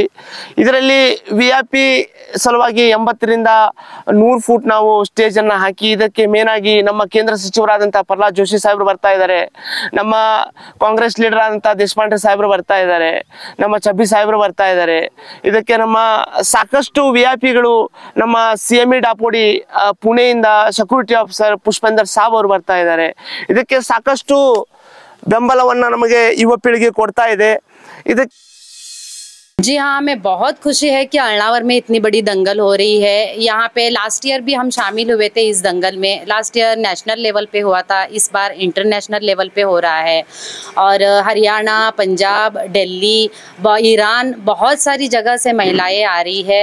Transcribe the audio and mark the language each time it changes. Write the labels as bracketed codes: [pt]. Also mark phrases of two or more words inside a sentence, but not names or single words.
[kn] ಇದರಲ್ಲಿ VIP ಸಲುವಾಗಿ 80ರಿಂದ 100 ಫೂಟ್ ನಾವು ಸ್ಟೇಜನ್ನು ಹಾಕಿ, ಇದಕ್ಕೆ ಮೇನ್ ಆಗಿ ನಮ್ಮ ಕೇಂದ್ರ ಸಚಿವರಾದಂಥ ಪ್ರಹ್ಲಾದ್ ಜೋಶಿ ಸಾಹೇಬರು ಬರ್ತಾ ಇದ್ದಾರೆ, ನಮ್ಮ ಕಾಂಗ್ರೆಸ್ ಲೀಡರ್ ಆದಂಥ ದೇಶಪಾಂಡೆ ಸಾಹೇಬರು ಬರ್ತಾ ಇದ್ದಾರೆ, ನಮ್ಮ ಚಬ್ಬಿ ಸಾಹೇಬರು ಬರ್ತಾ ಇದ್ದಾರೆ. ಇದಕ್ಕೆ ನಮ್ಮ ಸಾಕಷ್ಟು VIPಗಳು, ನಮ್ಮ CME ಡಾಪೋಡಿ ಪುಣೆಯಿಂದ [en] security officer [kn] ಪುಷ್ಪೇಂದರ್ ಸಾಬ್ ಅವರು ಬರ್ತಾ ಇದ್ದಾರೆ. ಇದಕ್ಕೆ ಸಾಕಷ್ಟು ಬೆಂಬಲವನ್ನ ನಮಗೆ ಯುವ ಪೀಳಿಗೆ ಕೊಡ್ತಾ ಇದೆ. ಇದಕ್ಕೆ [hi] जी हाँ, हमें बहुत खुशी है कि अल्नावर में इतनी बड़ी दंगल हो रही है। यहाँ पे [en] last year [hi] भी हम शामिल हुए थे इस दंगल में। [en] last year national level [hi] पे हुआ था, इस बार [en] international level [hi] पे हो रहा है। और हरियाणा, पंजाब, दिल्ली, ईरान, बहुत सारी जगह से महिलाएं आ रही है।